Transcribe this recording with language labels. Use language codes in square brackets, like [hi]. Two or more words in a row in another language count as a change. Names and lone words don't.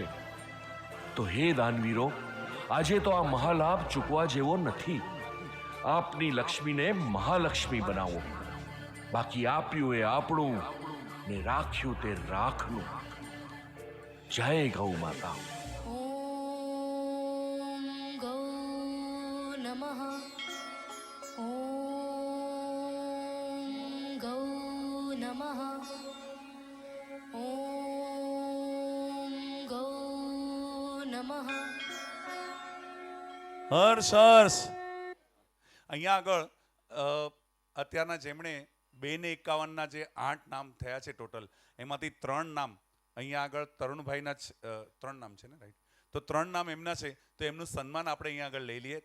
[gu] તો હે દાનવીરો, આજે તો આ મહાલાભ ચૂકવા જેવો નથી. આપની લક્ષ્મીને મહાલક્ષ્મી બનાવો. બાકી આપ્યું એ આપણું ને રાખ્યું તે રાખનું. જય ગૌ માતા. [sa] ॐ गौ नमः ॐ गौ नमः ॐ गौ नमः [gu] હર્ષ હર્ષ. અહીંયા આગળ અત્યારના જેમણે 251ના જે 8 નામ થયા છે ટોટલ, એમાંથી 3 નામ અહીંયા આગળ તરુણભાઈના જ 3 નામ છે ને, રાઈટ? તો 3 નામ એમના છે, તો એમનું સન્માન આપણે અહીંયા આગળ લઈ લઈએ.